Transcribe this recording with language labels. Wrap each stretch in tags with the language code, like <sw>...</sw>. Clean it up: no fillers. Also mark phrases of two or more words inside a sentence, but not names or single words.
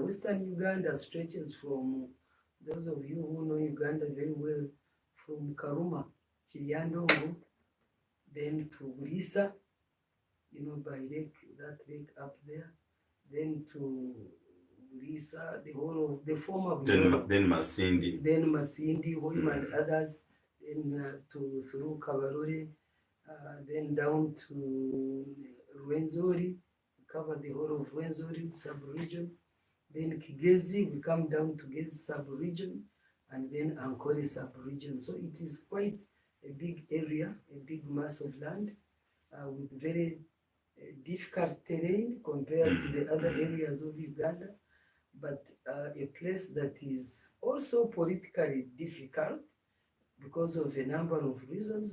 <en>Western Uganda stretches from, those of you who know Uganda very well, from Karuma, Chiryandongo, then to Bulisa, by lake, that lake up there, then to Bulisa, the whole of the former, then Masindi, Hoima and others, then through Kabarore, then down to Rwenzori, we cover the whole of Rwenzori sub-region, then Kigezi, we come down to Gezi sub-region, and then Ankole sub-region. So it is quite a big area, a big mass of land, with very difficult terrain compared to the other areas of Uganda, but a place that is also politically difficult because of a number of reasons.</en>